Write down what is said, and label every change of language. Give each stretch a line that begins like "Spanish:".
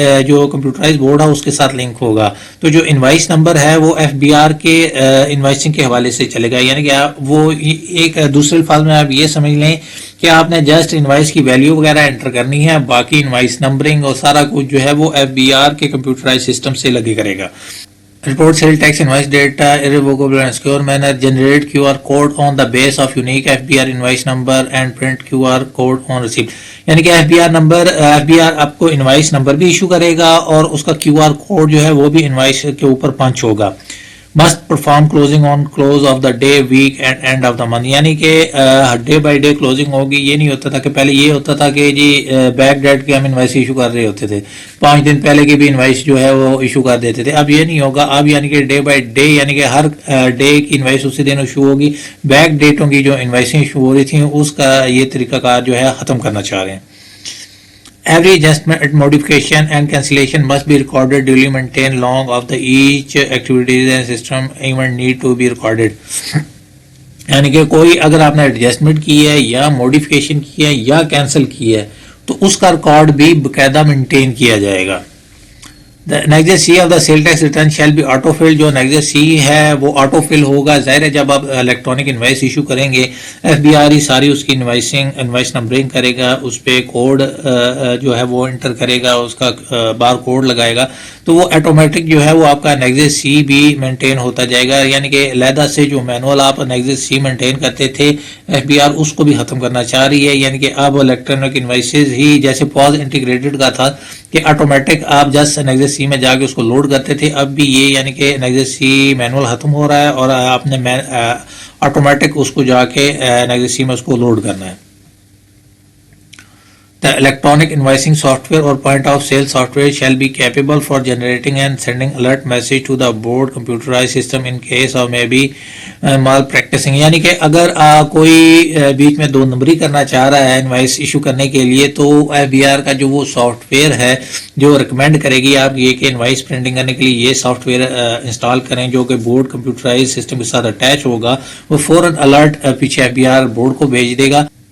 Urdu: جو computerize board ہے اس کے ساتھ لنک ہوگا، تو جو انوائس نمبر ہے وہ FBR کے انوائسنگ کے حوالے سے چلے گا، یعنی کہ وہ ایک دوسرے الفاظ میں آپ یہ سمجھ لیں کہ آپ نے جسٹ انوائس کی ویلیو وغیرہ انٹر کرنی ہے، باقی انوائس نمبرنگ اور سارا کچھ جو ہے وہ FBR کے کمپیوٹرائز سسٹم سے لگے کرے گا۔
English: report sale tax invoice data irrevocable and secure manner, generate QR code on the base of unique FBR invoice number and print QR code on receipt.
Urdu: یعنی کہ FBR آپ کو انوائس نمبر بھی issue کرے گا اور اس کا QR کوڈ جو ہے وہ بھی انوائس کے اوپر پنچ ہوگا.
English: must perform closing on close of the day, week and end of the month.
Urdu: یعنی کہ ڈے بائی ڈے کلوزنگ ہوگی. یہ نہیں ہوتا تھا کہ پہلے یہ ہوتا تھا کہ جی بیک ڈیٹ کے ہم انوائس ایشو کر رہے ہوتے تھے, 5 دن پہلے کے بھی انوائس جو ہے وہ ایشو کر دیتے تھے. اب یہ نہیں ہوگا. اب یعنی کہ ڈے بائی ڈے یعنی کہ ہر ڈے کی انوائس اسی دن ایشو ہوگی. بیک ڈیٹوں کی جو انوائسیں ایشو ہو رہی تھیں اس کا یہ طریقہ کار جو ہے ختم کرنا چاہ رہے ہیں.
English: Every adjustment, modification and cancellation must be recorded, duly maintained long of the each activities and system even need to be recorded.
Urdu: یعنی کہ کوئی اگر آپ نے ایڈجسٹمنٹ کی ہے یا موڈیفکیشن کی ہے یا کینسل کی ہے تو اس کا ریکارڈ بھی باقاعدہ مینٹین کیا جائے گا.
English: The Nexus C of the sale tax return shall be auto filled.
Urdu: جو Nexus C ہے وہ آٹو فل ہوگا. ظاہر ہے جب آپ الیکٹرانک انوائس ایشو کریں گے FBR ہی ساری اس کی انوائس نمبرنگ کرے گا, اس پہ کوڈ جو ہے وہ انٹر کرے گا, اس کا بار کوڈ لگائے گا تو وہ آٹومیٹک جو ہے وہ آپ کا Nexus C بھی مینٹین ہوتا جائے گا. یعنی کہ علیحدہ سے جو مینول آپ Nexus C مینٹین کرتے تھے FBR اس کو بھی ختم کرنا چاہ رہی ہے. یعنی کہ اب الیکٹرانک انوائسز ہی جیسے پوز انٹیگریٹڈ کا تھا کہ آٹومیٹک آپ جسٹ Nexus C میں جا کے اس کو لوڈ کرتے تھے, اب بھی یہ یعنی کہ Nexus C مینول ختم ہو رہا ہے اور آپ نے آٹومیٹک اس کو جا کے Nexus C میں اس کو لوڈ کرنا ہے.
English: The electronic invoicing software or point of sale software shall be capable for generating and sending alert message to the board computerized system in case of maybe malpracticing.
Urdu: یعنی کہ اگر کوئی بیچ میں 2 نمبری کرنا چاہ رہا ہے انوائس ایشو کرنے کے لیے تو FBR کا جو وہ سافٹ ویئر ہے جو ریکمینڈ کرے گی آپ یہ کہ انوائس پرنٹنگ کرنے کے لیے یہ سافٹ ویئر انسٹال کریں جو کہ بورڈ کمپیوٹرائز سسٹم کے ساتھ اٹیچ ہوگا, وہ فوراً الرٹ پیچھے FBR بورڈ کو بھیج دے گا.